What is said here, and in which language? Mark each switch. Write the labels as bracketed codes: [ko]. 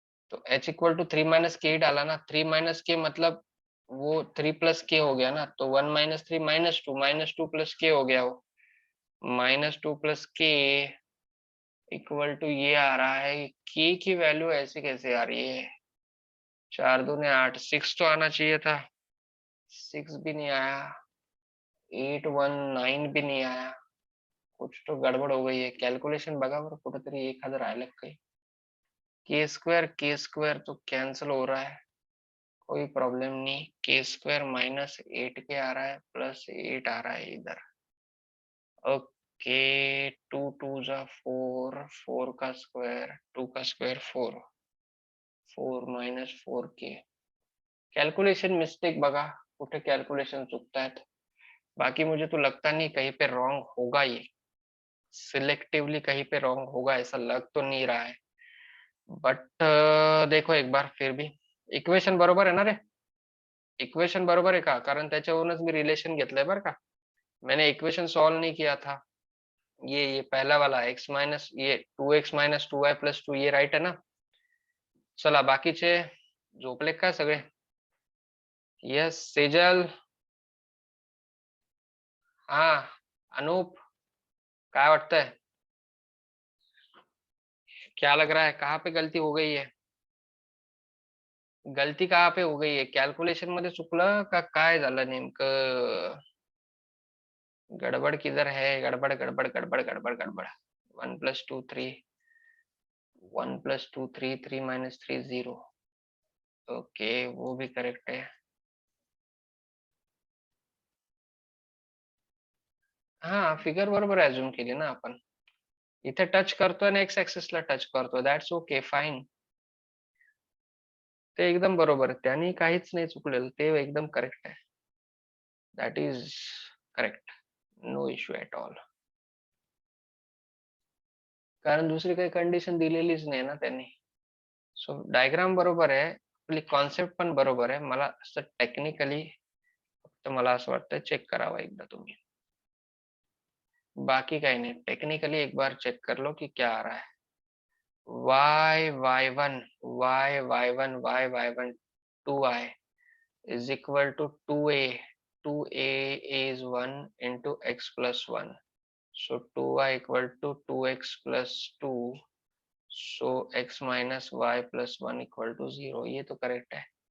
[hi] तो h equal to 3 - के ही डाला ना, 3 - के मतलब वो 3 प्लस के हो गया ना, तो 1 - 3 -2 प्लस के हो गया वो, -2 प्लस के इक्वल टू ये आ रहा है। के की वैल्यू ऐसी कैसे आ रही है? 4 दूने 8, 6 तो आना चाहिए था, 6 भी नहीं आया, 819 भी नहीं आया। [mr] कुछ तो गडबड हो गई है, कॅल्क्युलेशन बघा बरं कुठेतरी एखादं राहिलं काही। [hi] के स्क्वायर तो कैंसिल हो रहा है, कोई प्रॉब्लम नहीं। के स्क्वायर -8k आ रहा है प्लस 8 आ रहा है इधर, ओके। 2 × 2 = 4, 4 का स्क्वायर, 2 का स्क्वायर 4, 4 - 4k। [mr] कैलकुलेशन मिस्टेक बघा, कुठे कैलकुलेशन चुकतायत। [hi] बाकी मुझे तो लगता नहीं कहीं पे रॉन्ग होगा, ये सिलेक्टिवली कहीं पे रॉन्ग होगा ऐसा लग तो नहीं रहा है। बट देखो एक बार फिर भी, [mr] इक्वेशन बरोबर आहे ना रे? इक्वेशन बरोबर आहे का? कारण त्याच्यावरूनच मी रिलेशन घेतलंय बरं का, [hi] मैंने इक्वेशन सॉल्व नहीं किया था। ये पहला वाला x माइनस ये 2x - 2y + 2, ये राइट है ना? [mr] चला बाकीचे झोपले का सगळे? यस सेजल, हाँ अनूप, काय वाटतंय? [hi] क्या लग रहा है, कहाँ पे गलती हो गई है? गलती कहाँ पे हो गई है? [mr] कॅल्क्युलेशन मध्ये चुकलं का काय झालं नेमकं? [hi] गडबड किधर है? गडबड गडबड गडबड गडबड गडबड। 1 + 2 3, 1 + 2 3, 3 - 3 0, ओके वो भी करेक्ट है। [mr] हा फिगर बरोबर अज्युम केली ना आपण, इथे टच करतोय ना एक्स ऍक्सिसला टच करतोय, [en] That's okay fine. [mr] ते एकदम बरोबर आहे. त्यांनी काहीच नाही चुकलेलं. ते एकदम करेक्ट आहे. [en] That is correct. No issue at all. [mr] कारण दुसरी काही कंडिशन दिलेलीच नाही ना त्यांनी. सो डायग्राम बरोबर आहे. आपली कॉन्सेप्ट पण बरोबर आहे. मला असं टेक्निकली फक्त मला असं वाटतं चेक करावं एकदा तुम्ही. [hi] बाकी काही नहीं, टेक्निकली एक बार चेक कर लो कि क्या आ रहा है. [en] y y1 y y1 y y1 2i is equal to 2a. 2a is 1 into x plus 1, so 2y equal to 2x plus 2, so x minus y plus 1 equal to 0. [hi] ये तो correct है.